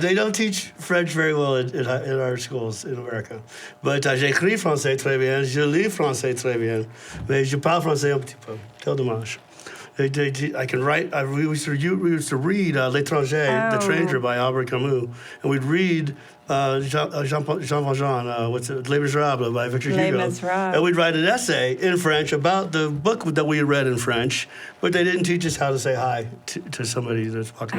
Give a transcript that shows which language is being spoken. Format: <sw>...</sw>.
<en>They don't teach French very well in our schools in America.</en> <fr>But j'écris français très bien, je lis français très bien, mais je parle français un petit peu. Quel dommage.</fr> <en>I can write. We used to read L'Étranger, The Stranger by Albert Camus, and we'd read Jean Valjean, what's it, Les Miserables by Victor Les Hugo, Miserables. and we'd write an essay in French about the book that we had read in French, but they didn't teach us how to say hi to somebody that's walking.</en>